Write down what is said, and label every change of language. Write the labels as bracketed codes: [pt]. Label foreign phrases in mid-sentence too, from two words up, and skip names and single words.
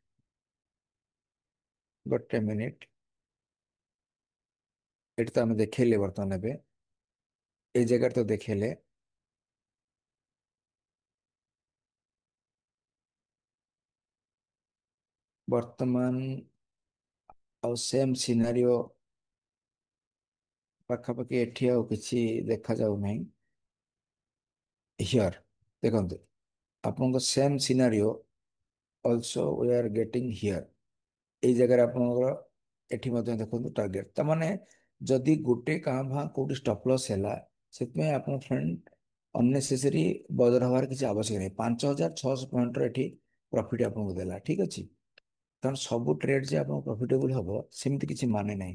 [or] ଗୋଟେ ମିନିଟ, ଏଠି ତ ଆମେ ଦେଖେଇଲେ ବର୍ତ୍ତମାନ ଏବେ ଏଇ ଜାଗାରେ ତ ଦେଖେଇଲେ ବର୍ତ୍ତମାନ ଆଉ [en] same scenario [or] ପାଖାପାଖି ଏଠି ଆଉ କିଛି ଦେଖାଯାଉ ନାହିଁ। [en] ହିୟର [or] ଦେଖନ୍ତୁ ଆପଣଙ୍କ [en] same scenario also we are getting here, [or] ଏଇ ଜାଗାରେ ଆପଣଙ୍କର ଏଠି ମଧ୍ୟ ଦେଖନ୍ତୁ ଟାର୍ଗେଟ। ତାମାନେ ଯଦି ଗୋଟେ କାଁ ଭାଁ କୋଉଠି [en] stop loss [or] ହେଲା, ସେଥିପାଇଁ ଆପଣ [en] friend unnecessary [or] ବଦଳ ହବାର କିଛି ଆବଶ୍ୟକ ନାହିଁ। 5,600 ପଏଣ୍ଟର ଏଠି ପ୍ରଫିଟ୍ ଆପଣଙ୍କୁ ଦେଲା, ଠିକ ଅଛି। କାରଣ ସବୁ ଟ୍ରେଡ୍ ଯେ ଆପଣ ପ୍ରଫିଟେବୁଲ ହବ ସେମିତି କିଛି ମାନେ ନାହିଁ।